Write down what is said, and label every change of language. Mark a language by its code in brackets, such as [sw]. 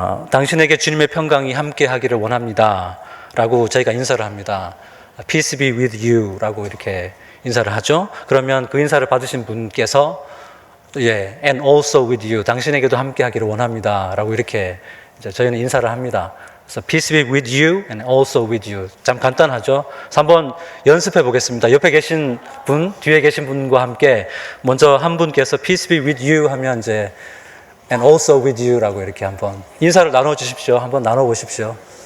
[ko] 당신에게 주님의 평강이 함께 하기를 원합니다 라고 저희가 인사를 합니다. [en] Peace be with you [ko] 라고 이렇게 인사를 하죠. 그러면 그 인사를 받으신 분께서 [en] and also with you, [ko] 당신에게도 함께 하기를 원합니다 라고 이렇게 이제 저희는 인사를 합니다. 그래서 [en] peace be with you and also with you. [ko] 참 간단하죠. 그래서 한번 연습해 보겠습니다. 옆에 계신 분, 뒤에 계신 분과 함께 먼저 한 분께서 [en] peace be with you [ko] 하면 이제 [en] and also with you [ko] 라고 이렇게 한번 인사를 나눠 주십시오. 한번 나눠 보십시오.